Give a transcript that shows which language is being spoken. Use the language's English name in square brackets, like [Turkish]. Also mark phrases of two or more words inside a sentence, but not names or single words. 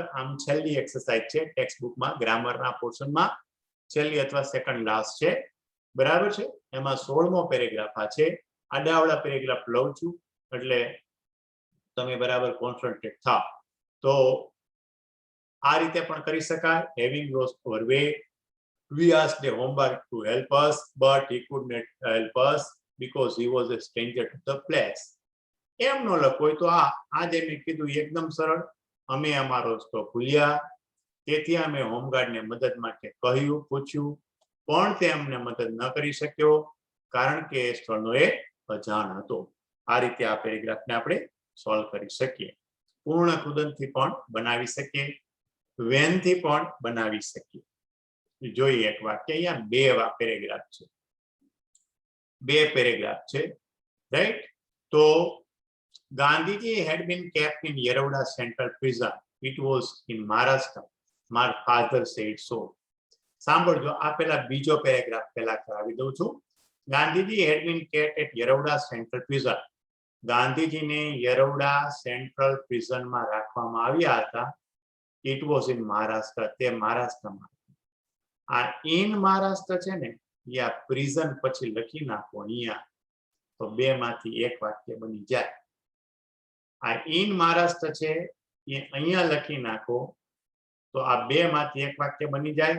[Gujarati] આમ છેલ્લી એક્સરસાઇઝ છે [English] text bookમાં, [Gujarati] ગ્રામરના પોર્શનમાં છેલ્લી અથવા [English] second last [Gujarati] છે, બરાબર છે. એમાં 16મો પેરેગ્રાફ આ છે. આડાવડા પેરેગ્રાફ લઉં છું એટલે તમે બરાબર કોન્સન્ટ્રેટ થાવ. તો આ રીતે પણ કરી શકાય. [English] having lost our way, we asked the homework to help us, but he could not help us because he was a stranger to the place. [Gujarati] એમ ન લખો તો આજે મેં કીધું એકદમ સરળ. અમે અમારો રસ્તો ભૂલ્યા, તેથી અમે હોમગાર્ડને મદદ માટે કહ્યું, પૂછ્યું, પણ તે અમને મદદ ન કરી શક્યો કારણ કે એ સ્થળનો એ અજાણ હતો. આ રીતે આ પેરેગ્રાફને આપણે સોલ્વ કરી શકીએ. પૂર્ણ કૃદંતથી પણ બનાવી શકીએ, વેનથી પણ બનાવી શકીએ. જોઈએ એક વાક્ય. અહીંયા 2 પેરેગ્રાફ છે, 2 પેરેગ્રાફ છે, રાઈટ. [English] તો ગાંધીજી had been kept in Yeravada Central Prison. It was in Maharashtra. My father said so. [Gujarati] સાંભળજો, આ પેલા બીજો પેરેગ્રાફ પેલા કરાવી દઉં છું. [English] ગાંધીજી had been kept at Yeravada Central Prison. [Gujarati] ગાંધીજીને યરવડા સેન્ટ્રલ પ્રિઝનમાં રાખવામાં આવ્યા હતા. [English] It was in Maharashtra. [Gujarati] તે મહારાષ્ટ્રમાં. આ ઇન મહારાષ્ટ્ર છે ને, એ આ પ્રિઝન પછી લખી નાખો અહીંયા, તો 2 માંથી 1 વાક્ય બની જાય. આ ઇન મહારાષ્ટ્ર છે એ અહીંયા લખી નાખો તો આ 2 માંથી 1 વાક્ય બની જાય.